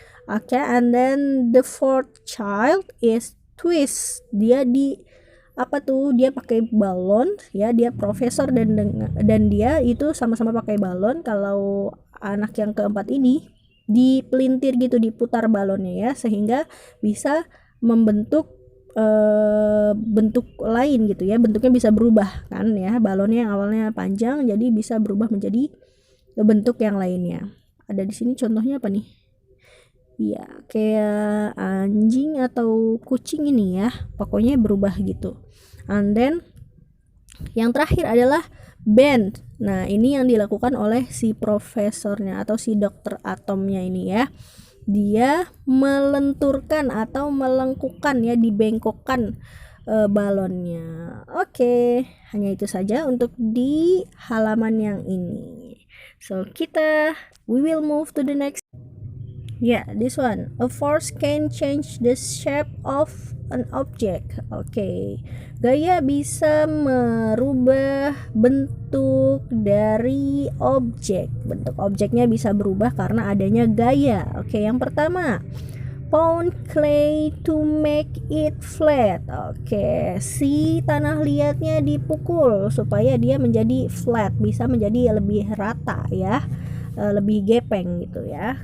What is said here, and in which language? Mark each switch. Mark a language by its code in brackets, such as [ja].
[en] Okay, and then the fourth child is twist. [id] Dia dia pakai balon ya, dia profesor dan dia itu sama-sama pakai balon. Kalau anak yang keempat ini dipelintir gitu, diputar balonnya ya, sehingga bisa membentuk bentuk lain gitu ya, bentuknya bisa berubah kan ya, balonnya yang awalnya panjang jadi bisa berubah menjadi bentuk yang lainnya. Ada di sini contohnya apa nih? Ya, kayak anjing atau kucing ini ya, pokoknya berubah gitu. And then yang terakhir adalah bend. Nah, ini yang dilakukan oleh si profesornya atau si dokter atomnya ini ya. Dia melenturkan atau melengkungkan ya, dibengkokkan balonnya. Oke, hanya itu saja untuk di halaman yang ini. [en] So, we will move to the next. Yeah, this one. A force can change the shape of an object. Okay. [id] Gaya bisa merubah bentuk dari objek. Bentuk objeknya bisa berubah karena adanya gaya. Oke, yang pertama, [en] pound clay to make it flat. [id] Oke, si tanah liatnya dipukul supaya dia menjadi flat, bisa menjadi lebih rata ya, lebih gepeng gitu ya.